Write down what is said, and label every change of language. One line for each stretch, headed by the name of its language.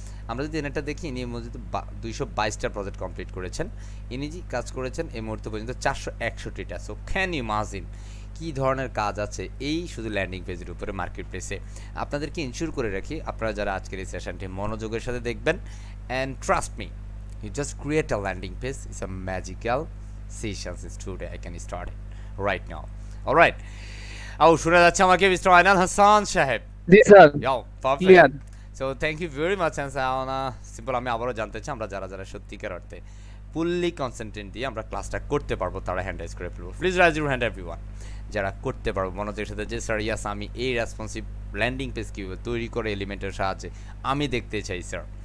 Bangla: আমরা যদি এটা দেখি, ইনি মধ্যে 222টা প্রজেক্ট কমপ্লিট করেছেন। ইনি যে কাজ করেছেন এই মুহূর্তে পর্যন্ত 461টা।
English: so can you imagine
Bangla: কী ধরনের কাজ আছে এই শুধু ল্যান্ডিং পেজের উপরে মার্কেট প্লেসে। আপনাদেরকে ইনশিওর করে রাখি, আপনারা যারা আজকের এই সেশনটি মনোযোগের সাথে দেখবেন,
English: And trust me, you just create a landing page. It's a magical session since today. I can start it right now. All right.
Bangla: শোনা যাচ্ছে আমাকে মিস্টার আইনাল হাসান সাহেব? জি sir,
English: Yo, perfect.
Bangla: Clear.
English: So thank you very much.
Bangla: Simple, আমি আবারও জানতে চাই, আমরা যারা যারা সত্যিকার অর্থে ফুললি কনসেন্ট্রেট দিয়ে আমরা ক্লাসটা করতে পারবো, তারা হ্যান্ড রাইজ করে ফেলবো।
English: please raise your hand everyone
Bangla: যারা করতে পারবো মনোযোগের সাথে, যে স্যার ইয়াস আমি এই রেসপন্সিভ ল্যান্ডিং পেজ কীভাবে তৈরি করে এলিমেন্টের সাহায্যে আমি দেখতে চাই স্যার।